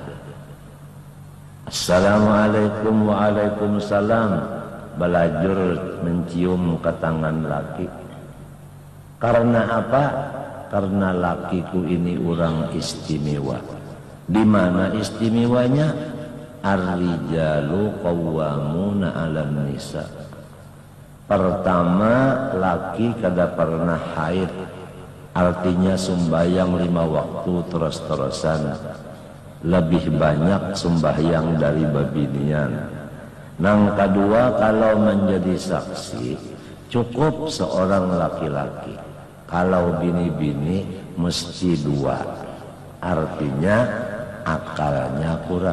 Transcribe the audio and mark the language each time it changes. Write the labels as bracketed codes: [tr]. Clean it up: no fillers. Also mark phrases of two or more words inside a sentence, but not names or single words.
[ar] السلام عليكم، وعليكم السلام. [bjn] Balajur mencium ke tangan laki. [id] Karena apa? [bjn] Karena lakiku ini orang istimewa. [id] Di mana istimewanya? [ar] الرجال قوامون على النساء. [bjn] Pertama, laki kada pernah haid, artinya sembahyang 5 waktu terus-terusan, lebih banyak sembahyang dari babinian. Nang kedua, kalau menjadi saksi cukup seorang laki-laki, kalau bini-bini mesti 2, artinya akalnya kurang.